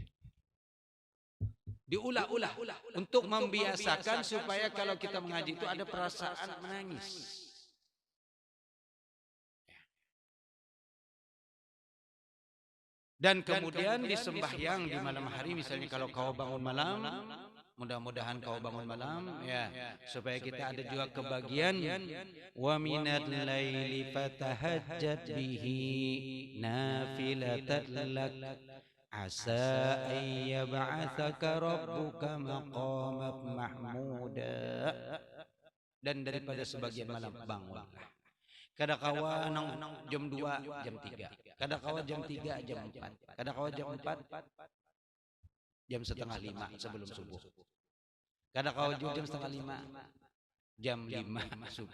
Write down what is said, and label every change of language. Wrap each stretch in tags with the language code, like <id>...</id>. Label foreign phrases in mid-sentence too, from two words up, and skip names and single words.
<id>Diulah-ulah untuk membiasakan supaya kalau kita mengaji itu ada perasaan menangis. Dan kemudian di sembahyang di malam hari, misalnya kalau kau bangun malam, mudah-mudahan kau bangun malam ya, supaya kita ada juga kebagian</id> <ar>ومن الليل فتهجد به نافلة لك عسى أن يبعثك ربك مقاما محمودا.</ar> <id>Dan daripada sebagian malam bangunlah.</id> <bjn>Kada kawa nang jam 2, jam 3. Kada kawa jam 3, jam 4. Kada kawa jam 4, jam setengah 5 sebelum subuh. Kada kawa jam setengah 5, jam 5 subuh.</bjn>